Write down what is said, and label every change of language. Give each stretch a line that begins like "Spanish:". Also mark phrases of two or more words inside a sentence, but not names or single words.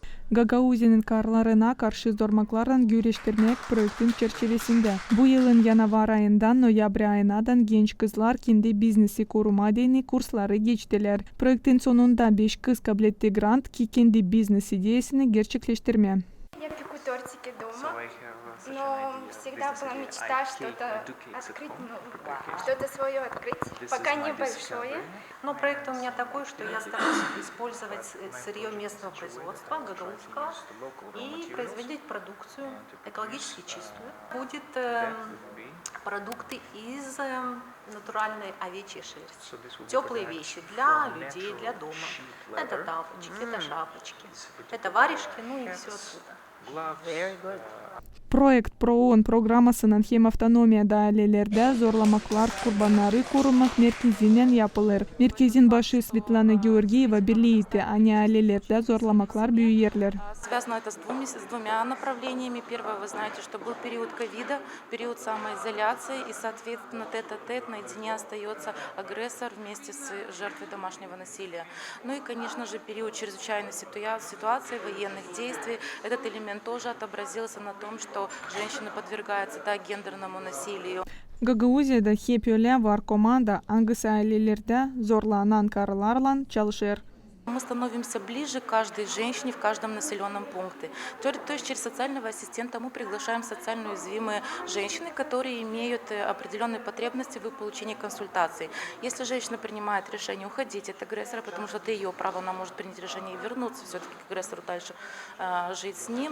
Gagauz: Гагаузинин карларына каршы зормаклардан күрештирмек проекттин черчевесинде. Бу жылдын январь айынан ноябрь айынадан genç kızlar kendi biznesi kurma deni kursları geçtiler. Proyektin sonunda 5 kız kabul etti grant ki kendi biznes ideyasını gerçekleştirme.
Russian: Я пеку тортики дома, но всегда была мечта что-то открыть, что-то свое открыть, пока небольшое. Но проект у меня такой, что я стараюсь использовать сырье местного производства, гагаузского, и производить продукцию экологически чистую. Будет продукты из натуральной овечьей шерсти. Теплые вещи для людей, для дома. Это тапочки, это шапочки, это варежки, ну и все отсюда.
Gagauz: Проект ProOn programmasının hem автономияда ailelerde zorlamaklar kurbanları korumak merkezinden yapılır. Merkezin başı Svetlana Georgieva belirtti, ani ailelerde zorlamaklar büyüyerler.
Russian: Связано это с двумя направлениями. Первое, вы знаете, что был период ковида, период самоизоляции, и, соответственно, тет-а-тет наедине остается агрессор вместе с жертвой домашнего насилия. Ну и, конечно же, период чрезвычайной ситуации, военных действий. Этот элемент тоже отобразился на том, что женщины подвергаются гендерному насилию.
Gagauz: Gagauziyada hep öyle var komanda, hangisi ailelerde zorlanan karılarla çalışır.
Russian: Мы становимся ближе к каждой женщине в каждом населенном пункте. То есть через социального ассистента мы приглашаем социально уязвимые женщины, которые имеют определенные потребности в получении консультаций. Если женщина принимает решение уходить от агрессора, потому что это ее право, она может принять решение и вернуться все-таки к агрессору дальше жить с ним.